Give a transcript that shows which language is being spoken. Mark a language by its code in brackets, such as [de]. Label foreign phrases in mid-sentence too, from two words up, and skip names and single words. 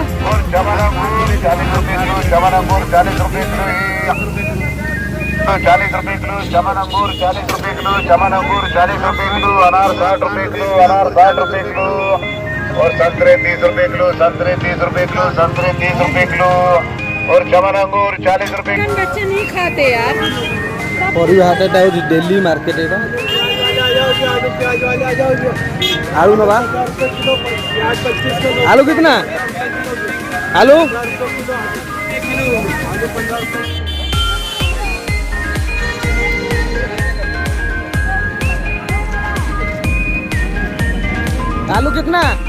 [hi] 40 रुपये किलो, जवान अंगूर 40 रुपये किलो, जवान अंगूर 40 रुपये किलो, जवान अंगूर 40 रुपये किलो, अनार 60 रुपये किलो, अनार 60 रुपये किलो, और संतरे 30 रुपए किलो, संतरे 30 रुपए किलो, संतरे 30 रुपए किलो और जवान अंगूर 40 रुपए किलो। बच्चे नहीं खाते यार। [or] ପରିବା ହାଟଟା ହେଉଛି [en] daily market [or] ଏଇଟା। [hi] आलू नवा आलू कितना आलू आलू कितना